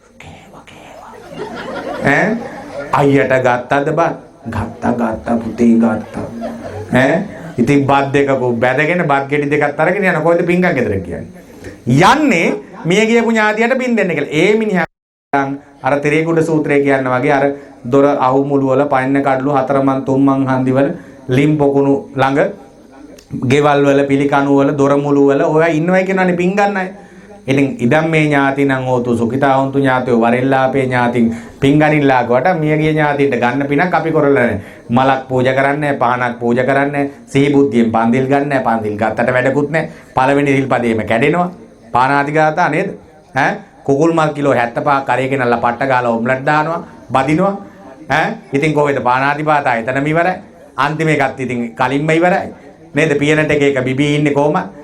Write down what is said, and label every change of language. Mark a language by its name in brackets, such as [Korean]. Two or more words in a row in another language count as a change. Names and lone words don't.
[Sinhala] ඈ අයියට ගත්තද බත් ගත්තා පුතේ ගත්තා ඈ ඉතින් බත් දෙකක බැදගෙන බත් ගෙඩි දෙකක් අරගෙන යන කොහෙද පින්කම් ගෙදර කියන්නේ යන්නේ මිය ගියපු ඥාතියට පින් දෙන්න කියලා. ඒ මිනිහා අර තෙරේකුඩ සූත්‍රය කියන වගේ අර දොර අහු මුළු වල පයින්න කඩළු හතරමන් තුන්මන් හන්දි වල ලිම් පොකුණු ළඟ ගෙවල් වල පිළිකණු වල දොර මුළු වල ඔයා ඉන්නවයි කියනවානේ පින් ගන්න අය. ඉතින් [Pali] ඉදම් මේ ඥාති නම් ඕතු සුඛිතා හොන්තු ඥාතියෝ [Sinhala] වරෙල්ලාපේ ඥාතින් පින් ගනින්ලා කොට මිය ගිය ඥාතියට ගන්න පිනක් අපි කරලා නැහැ. මලක් පූජා කරන්නේ පහනක් පූජා කරන්නේ සිහි බුද්ධියෙන් පන්දිල් ගන්නෑ පන්දිල් ගත්තට වැඩකුත් නැහැ. පළවෙනි සිල්පදේම කැඩෙනවා. [Pali] පානාති ගාතා [Sinhala] නේද? ඈ කුකුල් මල් කිලෝ 75ක් කරේගෙනල්ලා පට්ට ගාලා ඔම්ලට් දානවා බදිනවා ඈ ඉතින් කොහෙද [Pali] පානාති පාතා [Sinhala] එතනම ඉවරයි අන්තිම එකත් ඉතින් කලින්ම ඉවරයි නේද පියනට එක බිබී ඉන්නේ කොහම